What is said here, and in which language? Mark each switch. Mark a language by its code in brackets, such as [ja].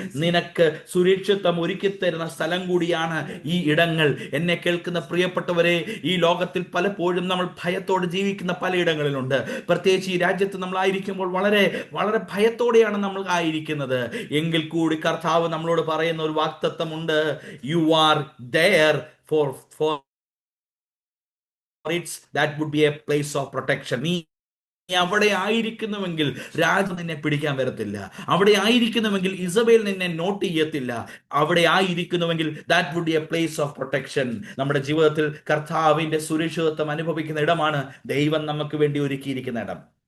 [ml] നിനക്ക് സുരക്ഷിതത്വം ഒരുക്കി തരുന്ന സ്ഥലം കൂടിയാണ് ഈ ഇടങ്ങൾ. എന്നെ കേൾക്കുന്ന പ്രിയപ്പെട്ടവരെ, ഈ ലോകത്തിൽ പലപ്പോഴും നമ്മൾ ഭയത്തോടെ ജീവിക്കുന്ന പലയിടങ്ങളിലുണ്ട്. പ്രത്യേകിച്ച് ഈ രാജ്യത്ത് നമ്മൾ ആയിരിക്കുമ്പോൾ വളരെ വളരെ ഭയത്തോടെയാണ് നമ്മൾ ആയിരിക്കുന്നത്. എങ്കിൽ കൂടി കർത്താവ് നമ്മളോട് പറയുന്ന ഒരു വാഗ്ദത്തമുണ്ട്. [en] You are there for it's that would be a place of protection. [ml] നീ അവിടെ ആയിരിക്കുന്നുവെങ്കിൽ രാജു നിന്നെ പിടിക്കാൻ വരത്തില്ല. അവിടെ ആയിരിക്കുന്നുവെങ്കിൽ ഇസബേൽ നിന്നെ നോട്ട് ചെയ്യത്തില്ല. അവിടെ ആയിരിക്കുന്നുവെങ്കിൽ [en] That would be a place of protection. [ml] നമ്മുടെ ജീവിതത്തിൽ കർത്താവിന്റെ സുരക്ഷിതത്വം അനുഭവിക്കുന്ന ഇടമാണ് ദൈവം നമുക്ക് വേണ്ടി ഒരുക്കിയിരിക്കുന്ന ഇടം.